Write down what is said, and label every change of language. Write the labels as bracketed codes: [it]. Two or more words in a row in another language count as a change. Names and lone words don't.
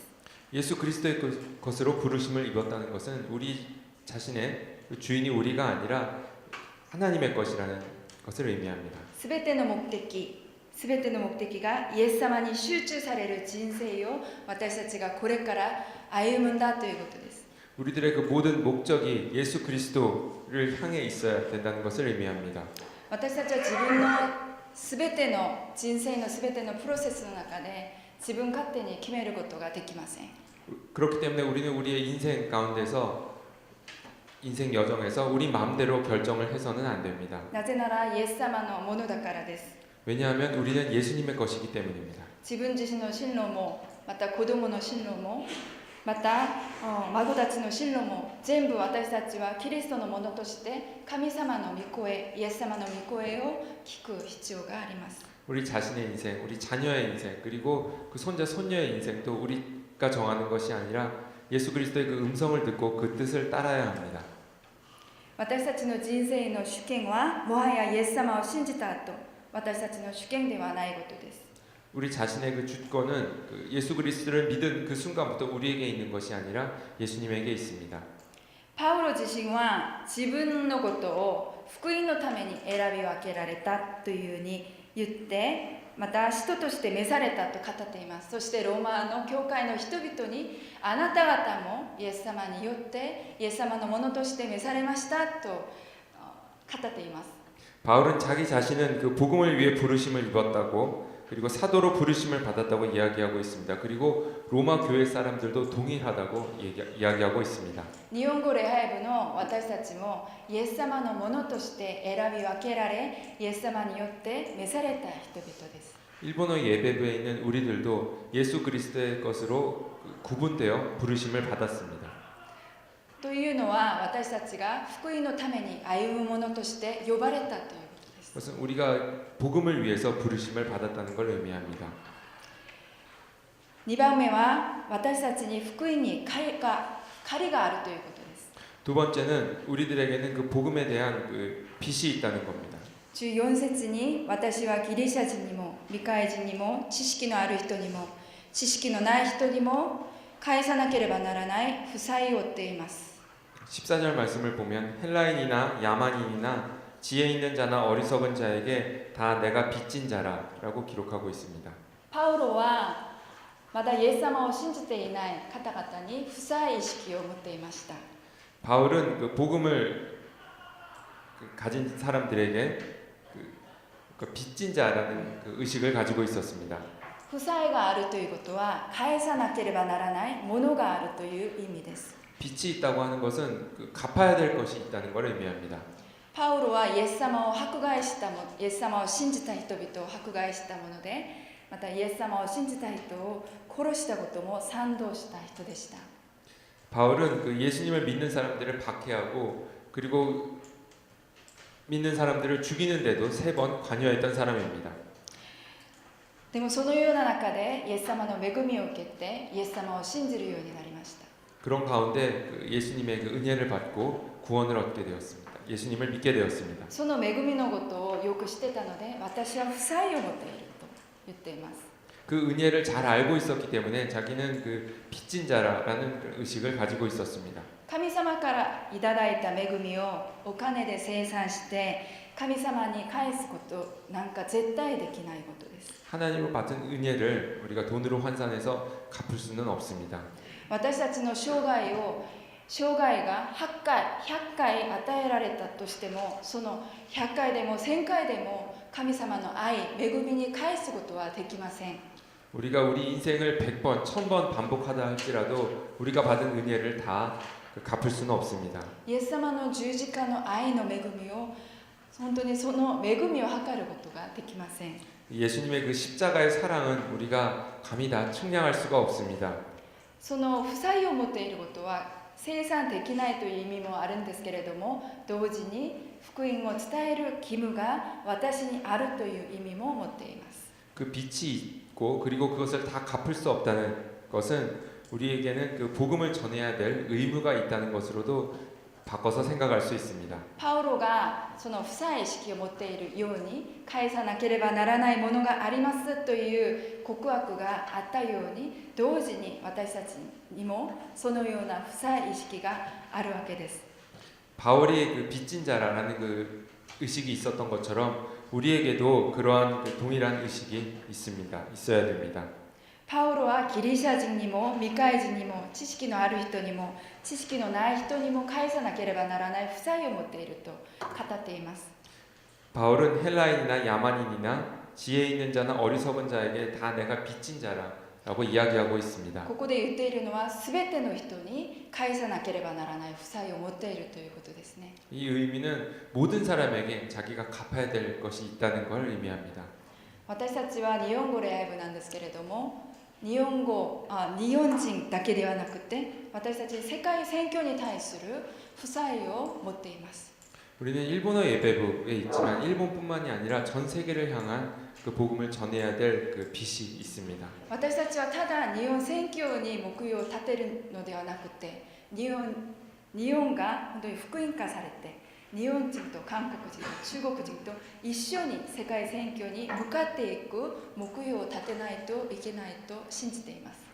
[ko] 예수 그리스도의 것으로 부르심을 입었다는 것은 우리 자신의 주인이 우리가 아니라 하나님의 것이라는 것을 의미합니다. [ja] すべての目的がイエス様に集中される人生を私たちがこれから歩むんだということです。 [ko] 우리들의 그 모든 목적이 예수 그리스도를 향해 있어야 된다는 것을 의미합니다. [ja] 私たちは自分のすべての人生のすべてのプロセスの中で自分勝手に決めることができません。 [ko] 그렇기 때문에 우리는 우리의 인생 가운데서 인생 여정에서 우리 마음대로 결정을 해서는 안 됩니다. [ja] なぜならイエス様のものだからです。 [ko] 왜냐하면 우리는 예수님의 것이기 때문입니다. [ja] 自分自身の進路も、また子供の進路も、また孫たちの進路も全部私たちはキリストのものとして神様の御声、イエス様の御声を聞く必要があります。 [ko] 우리 자신의 인생, 우리 자녀의 인생, 그리고 그 손자 손녀의 인생도 우리가 정하는 것이 아니라 예수 그리스도의 그 음성을 듣고 그 뜻을 따라야 합니다. [ja] 私たちの人生の主権はもはやイエス様を信じた後、私たちの主権ではないことです。 [ko] 우리 자신의 그 주권은 그 예수 그리스도를 믿은 그 순간부터 우리에게 있는 것이 아니라 예수님에게 있습니다. [ja] パウロ自身は自分のことを福音のために選び分けられたというふうに言って、また使徒として召されたと語っています。そしてローマの教会の人々にあなた方もイエス様によってイエス様のものとして召されましたと語っています。 [ko] 바울은 자기 자신은 그 복음을 위해 부르심을 입었다고 그리고 사도로 부르심을 받았다고 이야기하고 있습니다. 그리고 로마 교회 사람들도 동일하다고 이야기하고 있습니다. [ja] 日本語礼拝部の私たちもイエス様のものとして選び分けられ、イエス様によって召された人々です。 [ko] 일본어 예배부에 있는 우리들도 예수 그리스도의 것으로 구분되어 부르심을 받았습니다. [ja] というのは私たちが福音のために歩むものとして呼ばれたということです。 [ko] 그것은 우리가 복음을 위해서 부르심을 받았다는 걸 의미합니다. [ja] 2 番目は私たちに福音に借りがあるということです。 [ko] 두 번째는 우리들에게는 그 복음에 대한 그 빚이 있다는 겁니다. [ja] 14 節に私はギリシャ人にも未開人にも知識のある人にも知識のない人にも返さなければならない負債を負っています。 [ko] 14절 말씀을 보면 헬라인이나 야만인이나 지혜 있는 자나 어리석은 자에게 다 내가 빚진 자라라고 기록하고 있습니다. [ja] パウロはまだイエス様を信じていない方々に負債意識を持っていました。 [ko] 바울은 그 복음을 가진 사람들에게 그 빚진 자라는 그 의식을 가지고 있었습니다. [ja] 負債があるということは返さなければならないものがあるという意味です。 [ko] 빚이 있다고 하는 것은 그 갚아야 될 것이 있다는 걸 의미합니다. [ja] パウロはイエス様を迫害したイエス様を信じた人々を迫害したもので、またイエス様を信じた人を殺したことも賛同した人でした。 [ko] 바울은 그 예수님을 믿는 사람들을 박해하고 그리고 믿는 사람들을 죽이는데도 3번 관여했던 사람입니다. [ja] でもそのような中でイエス様の恵みを受けてイエス様を信じるようになりました。 [ko] 그런 가운데 그 예수님의 그 은혜를 받고 구원을 얻게 되었습니다. 예수님을 믿게 되었습니다. [ja] その恵みのことをよく知ってたので私は負債を持っていると言っています。 [ko] 그 은혜를 잘 알고 있었기 때문에 자기는 그 빚진 자라는 그 의식을 가지고 있었습니다. [ja] 神様からいただいた恵みをお金で生産して神様に返すことなんか絶対できないことです。 [ko] 하나님을 받은 은혜를 우리가 돈으로 환산해서 갚을 수는 없습니다. [ja] 私たちの生涯が8回100回与えられたとしてもその100回でも1000回でも神様の愛恵みに返すことはできません。 [ko] 우리가 우리 인생을 100번, 1000번 반복하다 할지라도 우리가 받은 은혜를 다 갚을 수는 없습니다. [ja] イエス様の十字架の愛の恵みを本当にその恵みを測ることができません。 [ko] 예수님의 그 십자가의 사랑은 우리가 감히 다 측량할 수가 없습니다. [ja] その負債を持っていることは生産できないという意味もあるんですけれども同時に福音を伝える義務が私にあるという意味も持っています。 [ko] 그 빚이 있고 그리고 그것을 다 갚을 수 없다는 것은 우리에게는 그 복음을 전해야 될 의무가 있다는 것으로도 바꿔서 생각할 수 있습니다. [ja] パウロがその負債意識を持っているように返さなければならないものがありますという告白があったように同時に私たちにもそのような負債意識があるわけです。 [ko] 바울이 그 빚진 자라는 그 의식이 있었던 것처럼 우리에게도 그러한 그 동일한 의식이 있어야 됩니다. [ja] パウロはギリシャ人にも未開人にも知識のある人にも知識のない人にも返さなければならない負債を持っていると語っています。 [ko] 바울은 헬라인이나 야만인이나 지혜 있는 자나 어리석은 자에게 다 내가 빚진 자라고 이야기하고 있습니다. [ja] ここで言っているのは全ての人に返さなければならない負債を持っているということですね。 [ko] 이 의미는 모든 사람에게 자기가 갚아야 될 것이 있다는 걸 의미합니다. [ja] 私たちは日本語礼拝部なんですけれども日本人だけではなくて私たち世界宣教に対する負債を持っています。 [ko] 우리는 일본어 예배부에 있지만 일본뿐만이 아니라 전 세계를 향한 그 복음을 전해야 될 그 빚이 있습니다. [ja] 私たちはただ日本宣教に目標を立てるのではなくて日本が本当に福音化されて日本人と韓国人中国人と一緒に世界宣教に向かっていく目標を立てないといけないと信じています。